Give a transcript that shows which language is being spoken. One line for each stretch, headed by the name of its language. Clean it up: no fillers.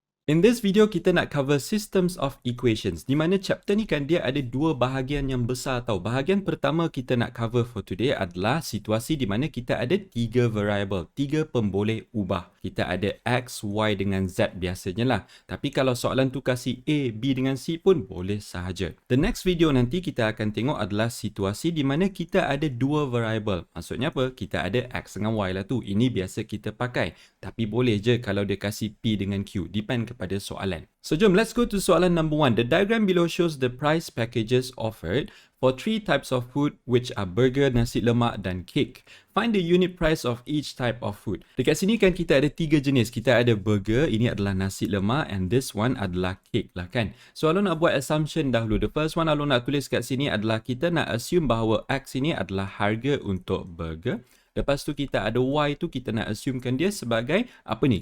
English: In this video,
Malay: kita nak
English: cover systems of equations.
Malay: Di mana chapter ni kan dia ada dua bahagian yang besar tau. Bahagian pertama kita nak cover
English: for today
Malay: adalah situasi di mana kita ada tiga variable, tiga pemboleh ubah. Kita ada X, Y dengan Z biasanya lah. Tapi kalau soalan tu kasih A, B dengan C pun boleh sahaja.
English: The next video
Malay: nanti kita akan tengok adalah situasi di mana kita ada dua variable. Maksudnya apa? Kita ada X dengan Y lah tu. Ini biasa kita pakai. Tapi boleh je kalau dia kasih P dengan Q. Depend kepada soalan. So jom,
English: let's go to soalan number 1. The diagram below shows the price packages offered for three types of food which are burger, nasi lemak dan cake. Find the unit price of each type of food.
Malay: Dekat sini kan kita ada tiga jenis. Kita ada burger, ini adalah nasi lemak
English: and this one
Malay: adalah cake lah kan. So Alun nak buat assumption dahulu.
English: The first one
Malay: Alun nak tulis kat sini adalah kita nak assume bahawa X ini adalah harga untuk burger. Lepas tu kita ada Y tu kita nak assumekan dia sebagai apa ni?